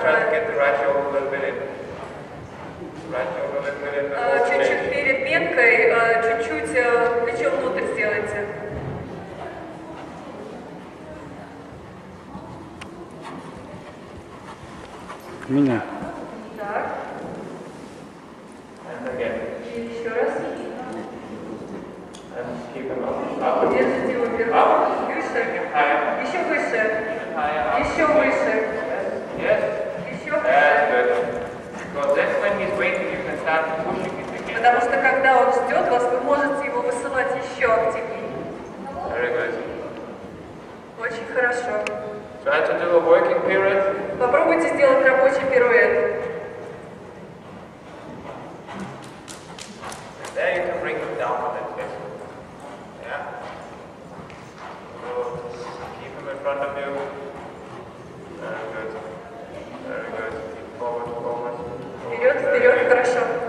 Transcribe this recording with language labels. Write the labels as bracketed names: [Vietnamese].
[English] Try to get the right shoulder a little bit in. Right shoulder a little bit in before the [Russian] Чуть-чуть [English] change. [Russian] перед менкой, чуть-чуть плечо внутрь сделайте. Меня. Так. [English] And again. [Russian] И еще раз. [English] And keep him up. [Russian] Держите его вверху. [English] Up. [Russian] Выше. [English] Higher. [Russian] Еще выше. [English] Even higher. Up. [Russian] Еще выше. [English] Yes. [Russian] Еще [English] That's good. Because that's when he's waiting, you can start pushing it again. [Russian] Потому что когда он ждет вас, вы можете его высылать еще активнее. [English] Very good. [Russian] Очень хорошо. [English] Try to do a working period. [Russian] Попробуйте сделать рабочий пируэт. [English] There you can bring him down a little bit. Yeah. So keep him in front of you. Very good. Very good. Keep forward, forward. [Russian] Вперед, вперед, хорошо.